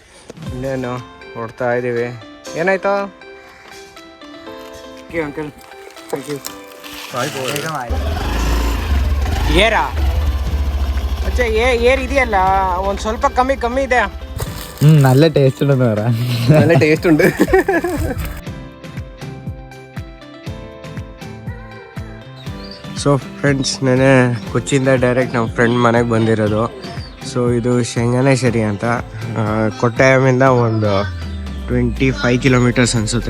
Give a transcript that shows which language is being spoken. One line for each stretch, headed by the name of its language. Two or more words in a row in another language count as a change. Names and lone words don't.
Kannada: ಇನ್ನೇನು ಹೊಡ್ತಾ ಇದ್ದೀವಿ. ಏನಾಯ್ತು ಅಂಕಲ್? ಏರಾ ಅಚ್ಚಾ ಏರ್ ಇದೆಯಲ್ಲ ಒಂದು ಸ್ವಲ್ಪ ಕಮ್ಮಿ ಇದೆ.
Malayalam: നല്ല ടേസ്റ്റ് ഉണ്ടെന്ന് പറ. നല്ല ടേസ്റ്റ് ഉണ്ട്.
English: so friends,
Kannada: ನೆನೆ ಕೊಚ್ಚಿಯಿಂದ ಡೈರೆಕ್ಟ್ ನಮ್ಮ ಫ್ರೆಂಡ್ ಮನೆಗೆ ಬಂದಿರೋದು. ಸೊ ಇದು ಶೆಂಗನೇಶ್ವರಿ ಅಂತ, ಕೊಟ್ಟಾಯಮಿಂದ ಒಂದು 25 ಕಿಲೋಮೀಟರ್ಸ್ ಅನಿಸುತ್ತೆ.